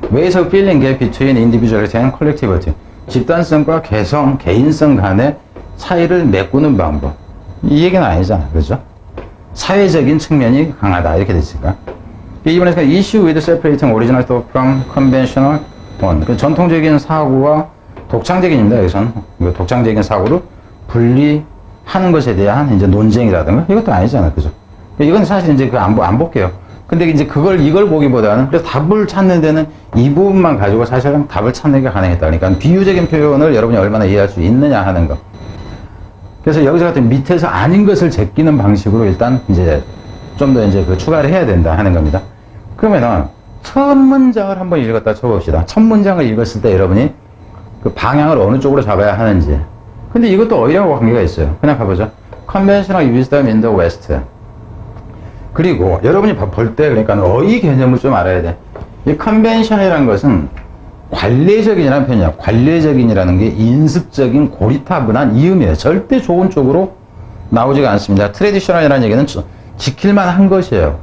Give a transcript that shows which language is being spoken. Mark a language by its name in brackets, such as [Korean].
[English] Ways of filling gap between individuality and collectivity. [Korean] 집단성과 개인성 간의 차이를 메꾸는 방법. 이 얘기는 아니잖아. 그죠? 사회적인 측면이 강하다. 이렇게 됐으니까. 이번에 [English] issue with separating original thought from conventional one. [Korean] 전통적인 사고와 독창적인입니다. 여기서는. 독창적인 사고를 분리하는 것에 대한 이제 논쟁이라든가 이것도 아니잖아. 그죠? 이건 사실 이제 안 볼게요. 근데 이제 이걸 보기보다는 그래서 답을 찾는 데는 이 부분만 가지고 사실은 답을 찾는 게 가능했다. 그러니까 비유적인 표현을 여러분이 얼마나 이해할 수 있느냐 하는 거. 그래서 여기서 같은 밑에서 아닌 것을 제끼는 방식으로 일단 이제 좀 더 이제 추가를 해야 된다 하는 겁니다. 그러면은 첫 문장을 한번 읽었다 쳐봅시다. 첫 문장을 읽었을 때 여러분이 그 방향을 어느 쪽으로 잡아야 하는지. 근데 이것도 어휘하고 관계가 있어요. 그냥 가보죠. [English] Conventional wisdom in the West. [Korean] 그리고 여러분이 볼 때 그러니까 어휘 개념을 좀 알아야 돼. 이 convention이라는 것은 관례적인이라는 표현이야. 관례적인이라는 게 인습적인 고리타분한 이음이에요. 절대 좋은 쪽으로 나오지가 않습니다. traditional이라는 얘기는 지킬만 한 것이에요.